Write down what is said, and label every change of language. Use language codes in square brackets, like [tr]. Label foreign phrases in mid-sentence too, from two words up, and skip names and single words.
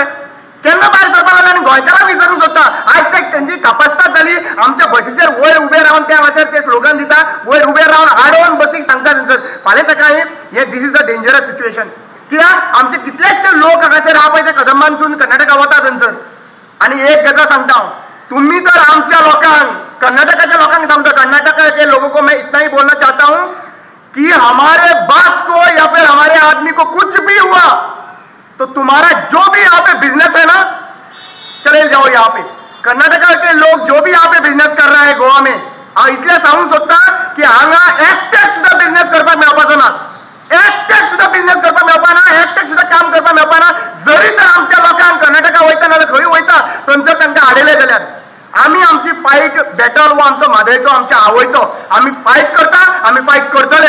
[kok] केन्ना भायर सरपाक लागले आनी गोंयकारांक विचारूंक सोदता. आयज तेंची कापासता जाली आमच्या बशीचेर वयर उबे रावन त्या भाशेर ते स्लोगन दिता, वयर उबे रावन हाडून बसीक सांगता थंयसर. फाल्यां सकाळीं हे [en] this is a dangerous situation. [kok] कित्याक आमचे कितलेशे लोक हांगासर आहा पळय ते कदंबांसून कर्नाटका वता थंयसर. आनी एक गजाल सांगता हांव, तुम्ही तर आमच्या लोकांक, कर्नाटकाच्या लोकांक सांगता, [hi] कर्नाटका के लोगों को मैं इतना ही बोलना चाहता हूं कि हमारे बॉस को या फिर हमारे आदमी को कुछ भी हुआ तो तुम्हारा जो भी यहाँ पे बिजनेस है ना चले जाओ. यहाँ पे कर्नाटका के लोग जो भी यहाँ पे बिजनेस कर रहा है गोवा में, [kok] इतले सांगूंक सोदता की हांगा एकट्याक सुद्धा बिजनेस करपाक मेळपाचो ना. एकट्याक सुद्धा बिजनेस करपाक मेळपाना, एकट्याक सुद्धा काम करपाक मेळपाना. जरी तर आमच्या लोकांक कर्नाटका वयता ना खंय वयता थंयसर तांकां हाडयले जाल्यार आमी आमची [en] fight battle [kok] हो आमचो म्हादयचो, आमच्या आवयचो आमी फायट करता, आमी फायट करतले.